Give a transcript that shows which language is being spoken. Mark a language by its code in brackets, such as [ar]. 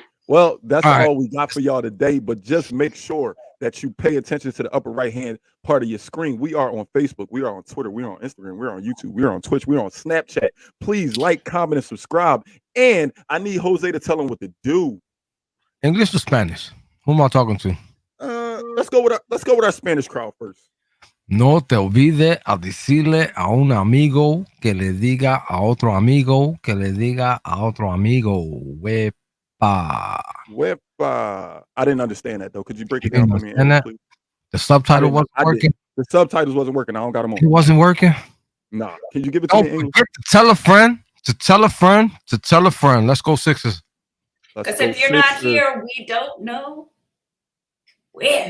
[en] Well, that's all we got for y'all today. But just make sure that you pay attention to the upper right-hand part of your screen. We are on Facebook. We are on Twitter. We are on Instagram. We're on YouTube. We're on Twitch. We're on Snapchat. Please like, comment, and subscribe. And I need Jose to tell him what to do. English or Spanish? Who am I talking to? Let's go with our Spanish crowd first. [es] No te olvides a decirle a un amigo que le diga a otro amigo que le diga a otro amigo. Wepa. [en] I didn't understand that though. Could you break it down for me? Please? The subtitle wasn't working. The subtitles wasn't working. I don't got them on. It wasn't working. Nah. Can you give it to me in English? To tell a friend. To tell a friend. To tell a friend. Let's go Sixers. Because if you're not here, we don't know where.